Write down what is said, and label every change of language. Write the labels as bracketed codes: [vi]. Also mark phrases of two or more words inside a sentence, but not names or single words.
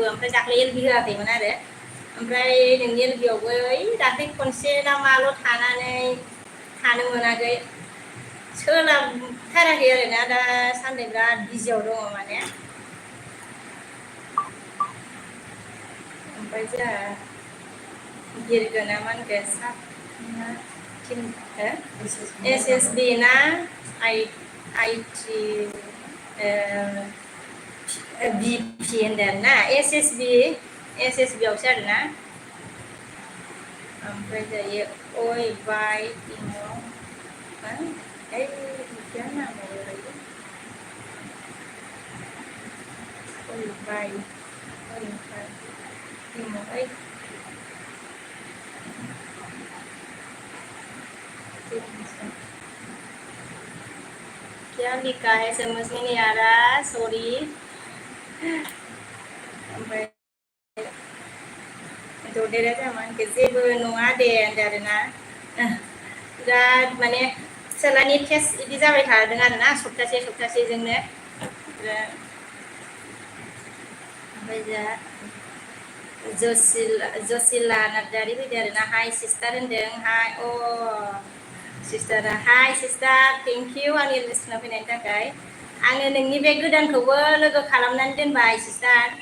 [brx] ओमफ्राय दाख्लै एलबि होआखैमोन आरो ओमफ्राय नोंनि एलबियावबो ओइ दाख्लै खनसे ना माल' थानानै थानो मोनाखै सोलाबथाराखै आरोना दासान्दि बिराद बिजियाव दङ माने ओमफ्राय जोंहा बिरगोना मा होनखो एस एस बि ना आइटि बि पि होनदों ना एस एस बि आवसो आरोना ओमफ्राय जायो ओइ बाय [hi] क्या नाम है [brx] ओइ बाय [hi] क्या लिखा है समझ में नहीं आ रहा [brx] सॉरी ओमफ्राय ददेरे जामानखो जेबो नङा दे होनदों आरोना बिराद माने फिसालानि टेस्ट बिदि जाबाय थादों आरोना सप्तासेजोंनो ओमफ्राय जा जसिला नार्जारि फैदों आरोना [en] hi sister [brx] होनदों हाय सिस्टारा [en] hi sister thank you [brx] आंनि लिस्टनाव फैनायनि थाखाय आङो नोंनि बे गोदानखौबो लोगो खालामनानै दोनबाय सिस्टार